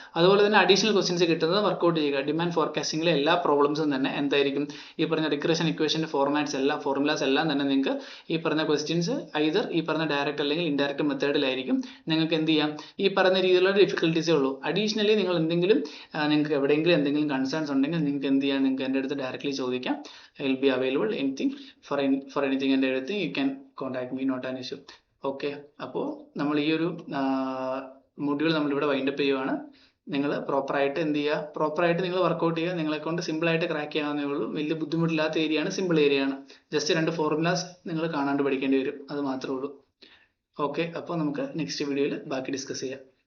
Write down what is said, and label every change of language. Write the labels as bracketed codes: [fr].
[ml] അതുപോലെ തന്നെ additional questions കിട്ടുന്നത് വർക്കൗട്ട് ചെയ്യുക. ഡിമാൻഡ് ഫോർകാസ്റ്റിംഗിലെ എല്ലാ പ്രോബ്ലംസും തന്നെ എന്തായിരിക്കും, ഈ പറഞ്ഞ റിഗ്രഷൻ ഇക്വേഷൻ്റെ ഫോർമുലാസ് എല്ലാം തന്നെ നിങ്ങൾക്ക് ഈ പറഞ്ഞ ക്വസ്റ്റ്യൻസ് ഐദർ ഈ പറഞ്ഞ ഡയറക്റ്റ് അല്ലെങ്കിൽ ഇൻഡയറക്റ്റ് മെത്തേഡിലായിരിക്കും. നിങ്ങൾക്ക് എന്ത് ചെയ്യാം, ഈ പറയുന്ന രീതിയിലുള്ള ഡിഫിക്കൽട്ടീസേ ഉള്ളൂ. അഡീഷണലി നിങ്ങൾ എന്തെങ്കിലും നിങ്ങൾക്ക് എവിടെയെങ്കിലും എന്തെങ്കിലും കൺസേൺസ് ഉണ്ടെങ്കിൽ നിങ്ങൾക്ക് എന്ത് ചെയ്യാം, നിങ്ങൾക്ക് എൻ്റെ അടുത്ത് directly ചോദിക്കാം. [en] I will be available anything for anything and everything. You can contact me, not an issue. [ml] Okay, അപ്പോൾ നമ്മൾ ഈ ഒരു മൊഡ്യൂൾ നമ്മളിവിടെ വൈൻഡപ്പ് ചെയ്യുവാണ്. നിങ്ങൾ പ്രോപ്പറായിട്ട് എന്ത് ചെയ്യുക, പ്രോപ്പറായിട്ട് നിങ്ങൾ വർക്കൗട്ട് ചെയ്യുക. നിങ്ങളെ കൊണ്ട് സിമ്പിളായിട്ട് ക്രാക്ക് ചെയ്യാവുന്നേ ഉള്ളൂ. വലിയ ബുദ്ധിമുട്ടില്ലാത്ത ഏരിയയാണ്, സിമ്പിൾ ഏരിയയാണ്. ജസ്റ്റ് 2 ഫോർമുലാസ് നിങ്ങൾ കാണാണ്ട് പഠിക്കേണ്ടി വരും, അത് മാത്രമേ ഉള്ളൂ. ഓക്കെ, അപ്പോൾ നമുക്ക് നെക്സ്റ്റ് വീഡിയോയിൽ ബാക്കി ഡിസ്കസ് ചെയ്യാം.